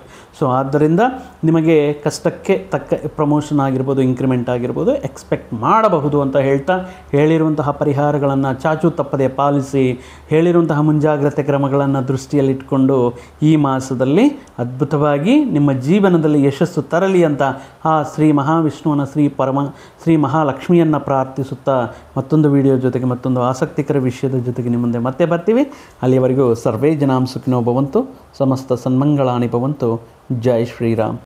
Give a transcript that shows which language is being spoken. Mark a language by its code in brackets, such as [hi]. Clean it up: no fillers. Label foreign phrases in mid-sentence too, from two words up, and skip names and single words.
[kn] ಸೊ ಆದ್ದರಿಂದ ನಿಮಗೆ ಕಷ್ಟಕ್ಕೆ ತಕ್ಕ ಪ್ರಮೋಷನ್ ಆಗಿರ್ಬೋದು, ಇನ್ಕ್ರಿಮೆಂಟ್ ಆಗಿರ್ಬೋದು ಎಕ್ಸ್ಪೆಕ್ಟ್ ಮಾಡಬಹುದು ಅಂತ ಹೇಳ್ತಾ, ಹೇಳಿರುವಂತಹ ಪರಿಹಾರಗಳನ್ನು ಚಾಚು ತಪ್ಪದೆ ಪಾಲಿಸಿ, ಹೇಳಿರುವಂತಹ ಮುಂಜಾಗ್ರತೆ ಕ್ರಮಗಳನ್ನು ದೃಷ್ಟಿಯಲ್ಲಿಟ್ಕೊಂಡು ಈ ಮಾಸದಲ್ಲಿ ಅದ್ಭುತವಾಗಿ ನಿಮ್ಮ ಜೀವನದಲ್ಲಿ ಯಶಸ್ಸು ತರಲಿ ಅಂತ ಆ ಶ್ರೀ ಮಹಾವಿಷ್ಣುವನ ಶ್ರೀ ಮಹಾಲಕ್ಷ್ಮಿಯನ್ನು ಪ್ರಾರ್ಥಿಸುತ್ತಾ ಮತ್ತೊಂದು ವಿಡಿಯೋ ಜೊತೆಗೆ ಮತ್ತೊಂದು ಆಸಕ್ತಿಕರ ವಿಷಯದ ಜೊತೆಗೆ ನಿಮ್ಮ ಮುಂದೆ ಮತ್ತೆ ಬರ್ತೀವಿ. [sa] ಅಲ್ಲಿಯವರೆಗೂ ಸರ್ವೇ ಜನಾಂ ಸುಖಿನೋ ಭವಂತು, ಸಮಸ್ತ ಸನ್ಮಂಗಳಾನಿ ಭವಂತು. [kn] ಜೈ ಶ್ರೀರಾಮ್.